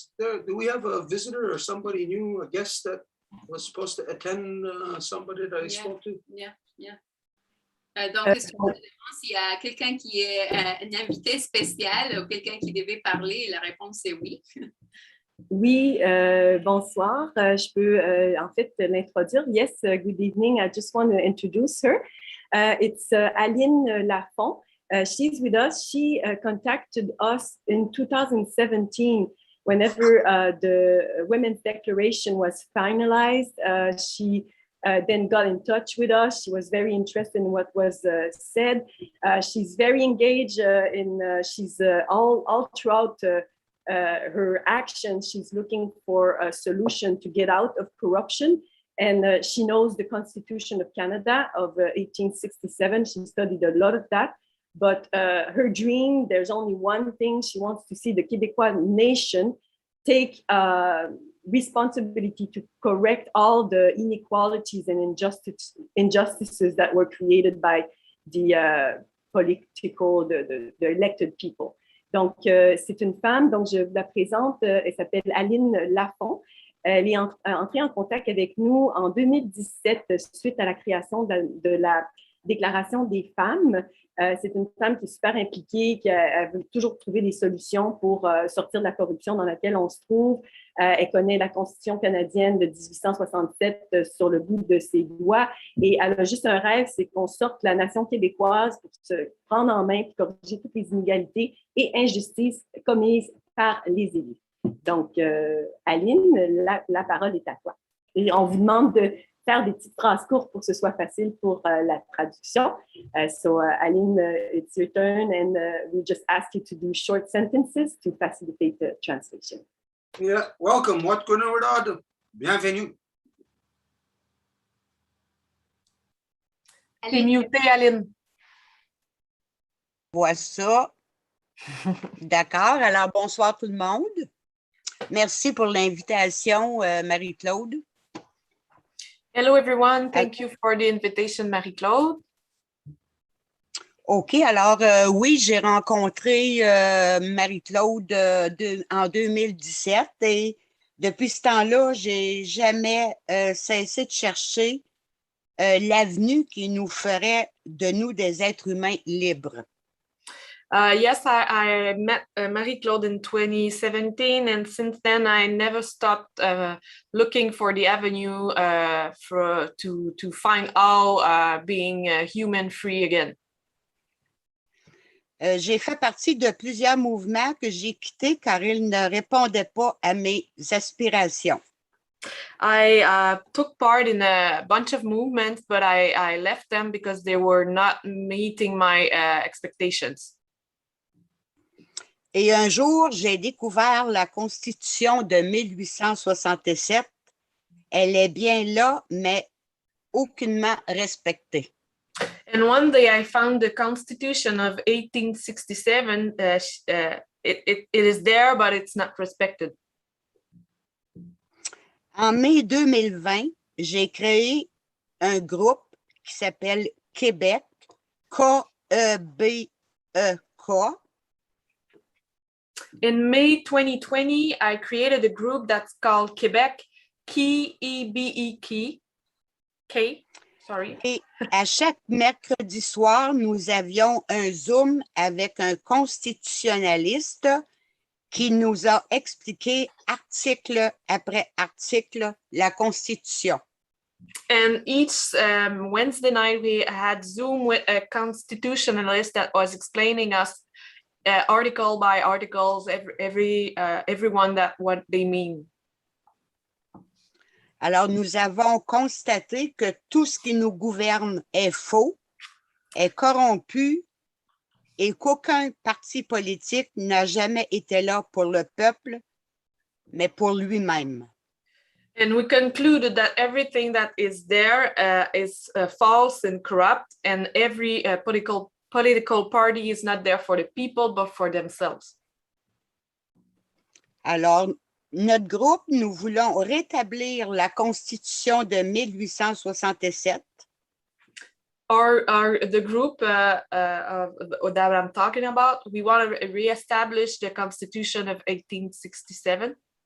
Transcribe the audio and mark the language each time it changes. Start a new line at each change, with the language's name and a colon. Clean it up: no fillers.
English: Do we have a visitor or somebody new, a guest that was supposed to attend, somebody that I spoke to? Yeah.
French: Donc, est-ce que je me demande s'il y a quelqu'un qui est un invité spécial ou quelqu'un qui devait parler? La réponse est oui. Oui, bonsoir. Je peux en fait l'introduire.
English: Yes, good evening. I just want to introduce her. It's Aline Lafont. She's with us. She contacted us in 2017 whenever the Women's Declaration was finalized. She then got in touch with us. She was very interested in what was said. She's very engaged she's all throughout her actions. She's looking for a solution to get out of corruption. And she knows the Constitution of Canada of 1867. She studied a lot of that. But her dream, there's only one thing. She wants to see the Québécois nation take responsibility to correct all the inequalities and injustices that were created by the the elected people.
French: Donc, c'est une femme, donc je vous la présente, elle s'appelle Aline Lafont. Elle est entrée en contact avec nous en 2017 suite à la création de la Déclaration des femmes. C'est une femme qui est super impliquée, qui veut toujours trouver des solutions pour sortir de la corruption dans laquelle on se trouve. Elle connaît la Constitution canadienne de 1867 sur le bout de ses doigts et elle a juste un rêve, c'est qu'on sorte la nation québécoise pour se prendre en main et corriger toutes les inégalités et injustices commises par les élus. Donc, Aline, la parole est à toi. Et on vous demande de faire des petites phrases courtes pour que ce soit facile pour la traduction.
English: So, Aline, it's your turn, and we just ask you to do short sentences to facilitate the translation. Yeah, welcome. What Kahnawà?
French: Bienvenue. T'es muté, Aline. Vois ça. D'accord. Alors, bonsoir tout le monde. Merci pour l'invitation, Marie-Claude.
English: Hello, everyone. Thank you for the invitation, Marie-Claude. OK.
French: Alors, oui, j'ai rencontré Marie-Claude en 2017 et depuis ce temps-là, j'ai jamais cessé de chercher l'avenue qui nous ferait de nous des êtres humains libres.
English: Yes, I met Marie-Claude in 2017, and since then I never stopped looking for the avenue to find out being human free again.
French: J'ai fait partie de plusieurs mouvements que j'ai quittés car ils ne répondaient pas à mes aspirations.
English: I took part in a bunch of movements, but I left them because they were not meeting my expectations.
French: Et un jour, j'ai découvert la Constitution de 1867. Elle est bien là, mais aucunement respectée.
English: And one day I found the Constitution of 1867. It is there, but it's not respected.
French: En mai 2020, j'ai créé un groupe qui s'appelle Québec, K-E-B-E-K.
English: In May 2020, I created a group that's called Québec, K-E-B-E-K.
French: Et à chaque mercredi soir, nous avions un Zoom avec un constitutionnaliste qui nous a expliqué article après article la Constitution.
English: And each Wednesday night, we had Zoom with a constitutionalist that was explaining us article by articles, everyone that what they mean.
French: Alors, nous avons constaté que tout ce qui nous gouverne est faux, est corrompu et qu'aucun parti politique n'a jamais été là pour le peuple, mais pour lui-même.
English: And we concluded that everything that is there is false and corrupt, and every political party is not there for the people, but for themselves.
French: Alors, notre groupe, nous voulons rétablir la Constitution de 1867.
English: The group that I'm talking about, we want to reestablish the Constitution of 1867.